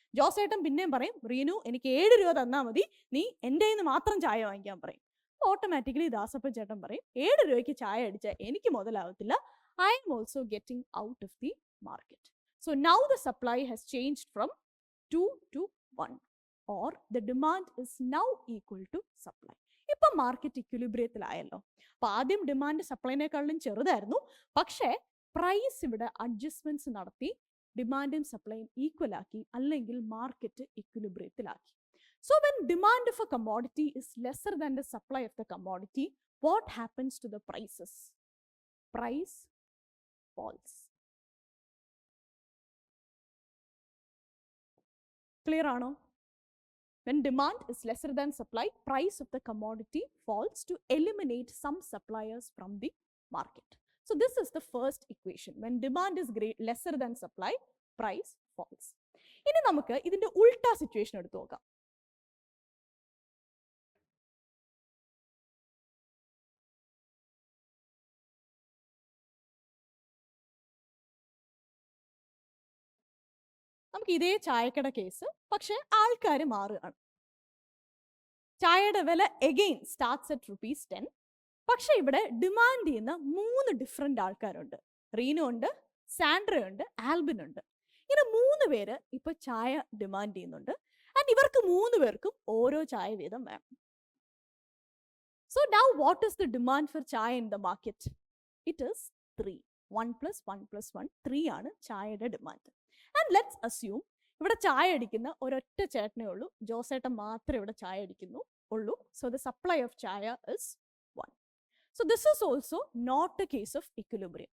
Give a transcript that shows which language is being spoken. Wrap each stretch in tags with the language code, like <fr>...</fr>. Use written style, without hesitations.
<ml>ജോസേട്ടൻ പിന്നെയും പറയും, റീനു എനിക്ക് 7 രൂപ തന്നാൽ മതി, നീ എൻ്റെ നിന്ന് മാത്രം ചായ വാങ്ങിക്കാൻ പറയും. ഓട്ടോമാറ്റിക്കലി ദാസപ്പൻ ചേട്ടൻ പറയും, 7 രൂപയ്ക്ക് ചായ അടിച്ചാൽ എനിക്ക് മുതലാവത്തില്ല,</ml> <en>I'm also getting out of the market. So now the supply has changed from 2 to 1. or the demand is now equal to supply.</en> <ml>ഇപ്പൊ മാർക്കറ്റ് ഇക്വിലിബ്രിയത്തിലായല്ലോ. അപ്പൊ ആദ്യം ഡിമാൻഡ് സപ്ലൈനേക്കാളും ചെറുതായിരുന്നു, പക്ഷേ പ്രൈസ് ഇവിടെ അഡ്ജസ്റ്റ്മെന്റ്സ് നടത്തി ഡിമാൻഡും സപ്ലൈയും ഈക്വൽ ആക്കി, അല്ലെങ്കിൽ market ഇക്വിലിബ്രിയത്തിലാക്കി.</ml> <en>So when demand of a commodity is lesser than the supply of the commodity, what happens to the prices? Price falls. Clear</en> <ml>ആണോ?</ml> <en>When demand is lesser than supply, price of the commodity falls to eliminate some suppliers from the market. So this is the first equation. When demand is lesser than supply, price falls.</en> <ml>ഇനി നമുക്ക് ഇതിന്റെ ഉൾട്ടാ situation എടുത്തു നോക്കാം. നമുക്ക് ഇതേ ചായക്കട case, പക്ഷെ ആൾക്കാർ മാറുകയാണ്. ചായയുടെ വില</ml> <en>again starts at</en> <ml>₹10. പക്ഷെ ഇവിടെ ഡിമാൻഡ് ചെയ്യുന്ന 3 ഡിഫറെന്റ് ആൾക്കാരുണ്ട്. റീനു ഉണ്ട്, സാൻഡ്ര ഉണ്ട്, ആൽബിൻ ഉണ്ട്. ഇങ്ങനെ 3 പേര് ഇപ്പൊ ചായ ഡിമാൻഡ് ചെയ്യുന്നുണ്ട്. ആൻഡ് ഇവർക്ക് 3 പേർക്കും ഓരോ ചായ വീതം വേണം.</ml> <en>So now what is the demand for chai in the market? It is 3.</en> <ml>1 plus 1 plus 1, 3 ആണ് ചായയുടെ ഡിമാൻഡ്.</ml> <en>and let's assume</en> <ml>ഇവിടെ ചായ അടിക്കുന്ന ഒരൊറ്റ ചേട്ടനേ ഉള്ളൂ, ജോസേട്ടൻ മാത്രമേ ഇവിടെ ചായ അടിക്കുന്നു ഉള്ളൂ.</ml> <en>So the supply of chai is 1. So this is also not a case of equilibrium.</en>